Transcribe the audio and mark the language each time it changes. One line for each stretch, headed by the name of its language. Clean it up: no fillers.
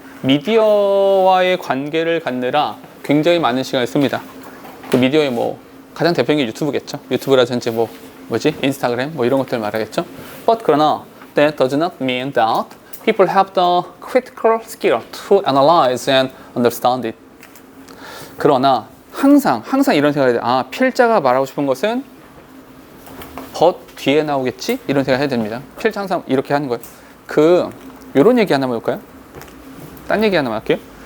Korean: 미디어와의 관계를 갖느라 굉장히 많은 시간을 씁니다. 그 미디어의 뭐 가장 대표적인 게 유튜브겠죠. 유튜브라든지 인스타그램 이런 것들 말하겠죠.
English: But
Korean: 그러나
English: that does not mean that people have the critical skill to analyze and understand it.
Korean: 그러나 항상 이런 생각을 해야 돼. 필자가 말하고 싶은 것은 but 뒤에 나오겠지? 이런 생각을 해야 됩니다. 필자 항상 이렇게 하는 거예요. 요런 얘기 하나 해볼까요? 딴 얘기 하나만 할게요.